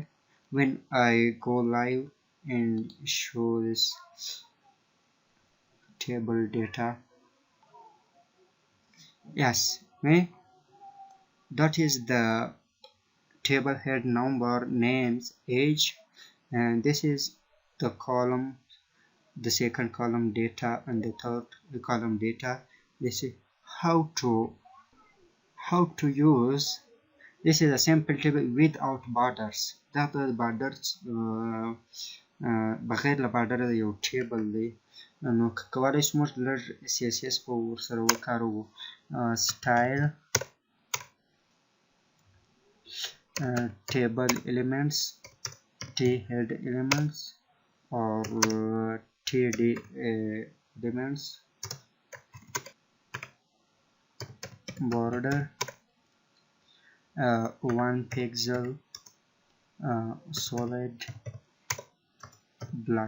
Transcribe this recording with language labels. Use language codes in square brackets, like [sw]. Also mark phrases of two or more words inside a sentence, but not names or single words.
[en] When I go live and show this table data, yes, that is the table head, number, names, age, and this is the column, the second column data, and the third column data. This is how to use. This is a simple table without borders. That the borders [ps] بغیر له بارډر یو ټیبل دی. نو کولای شو موږ لږ CSS په ورسره وکاروو. [en] Style table elements, t-head elements, or td elements, border 1 pixel, solid black.